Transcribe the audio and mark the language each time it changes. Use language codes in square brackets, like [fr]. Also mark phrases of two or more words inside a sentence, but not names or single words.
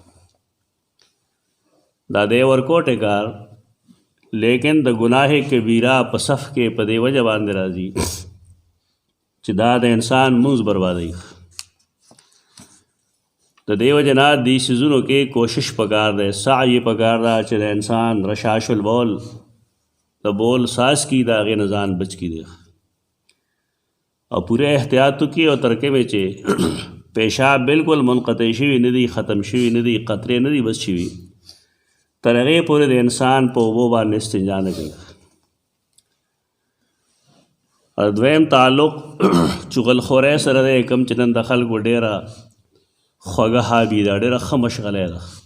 [ps] دا دی ورکوټې کار، لیکن د ګناه کبیره په صف کې په دې وجه باندې راځي چې دا د انسان لمونځ بربادوي. د دې وجه نه دې څیزونو کې کوشش پکار دی، سعی پکار ده چې د انسان [ar] رشاش البول [ps] د بول ساس کی د هغې نه ځان بچ کی دی او پورے احتیاط کی او [ur] ترکے میں [ps] چې پیشاب بالکل منقطع شوي نه دي، ختم شوي نه دي، قطرې نه دي بس شوي، تر هغې پورې د انسان په اوبو باندې استنجا نه کوي. او دویم تعلق چغلخورۍ سره دی، کوم چې نن د خلکو ډېره خوږه هابي ده، ډېره ښه مشغله ده.